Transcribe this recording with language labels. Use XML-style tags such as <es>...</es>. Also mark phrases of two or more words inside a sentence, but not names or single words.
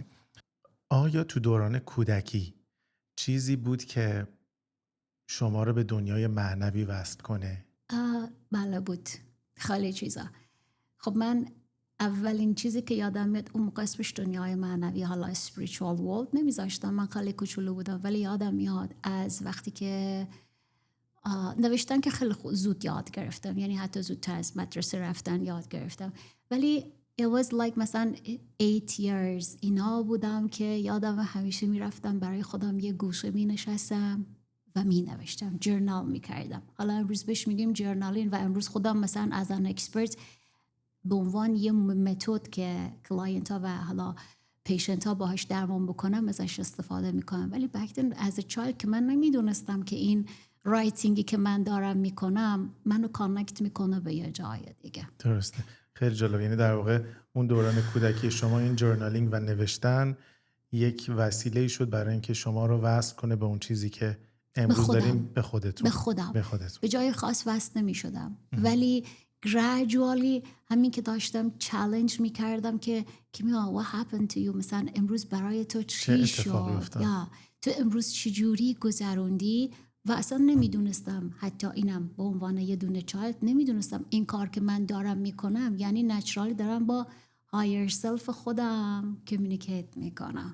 <fa>آیا تو دوران کودکی چیزی بود که شما رو به دنیای معنوی وصل کنه؟ بله بود، خیلی چیزا. خب من اولین چیزی که یادم میاد اون موقع اسمش دنیای معنوی، حالا</fa> <en>spiritual world</en> <fa>نمیذاشتم، من خیلی کوچولو بودم، ولی یادم میاد از وقتی که نوشتن که خیلی زود یاد گرفتم، یعنی حتی زودتر از مدرسه رفتن یاد گرفتم، ولی</fa> <en>it was like</en> <fa>مثلا 8 years اینا بودم که یادم همیشه میرفتم برای خودم یه گوشه می نشستم و می نوشتم، جورنال می کردم. حالا امروز بهش میگیم جورنالین و امروز خودم مثلا</fa> <en>as an expert</en> <fa>به عنوان یه متد که کلاینت ها و حالا پیشنت ها باهاش درمان بکنم ازش استفاده میکنم. ولی</fa> <en>back then as a child</en> <fa>که من نمیدونستم که این رایتینگی که من دارم میکنم منو کانکت میکنه به یه جای دیگه. درسته، خیلی جالب. یعنی در واقع اون دوران کودکی شما این جورنالینگ و نوشتن یک وسیله شد برای اینکه شما رو وصل کنه به اون چیزی که امروز داریم، به خودتون. به خودم. به جای خاص وصل نمیشدم، ولی gradually همین که داشتم چالش میکردم که</fa> <en>what happened to you،</en> <fa>مثلا امروز برای تو چی شد، یا تو امروز چجوری گذروندی. و اصلا نمیدونستم، حتی اینم به عنوان یه دونه چایلد نمیدونستم این کار که من دارم میکنم یعنی نچرالی دارم با</fa> <en>higher self</en> <fa>خودم کمیونیکیت میکنم.</fa>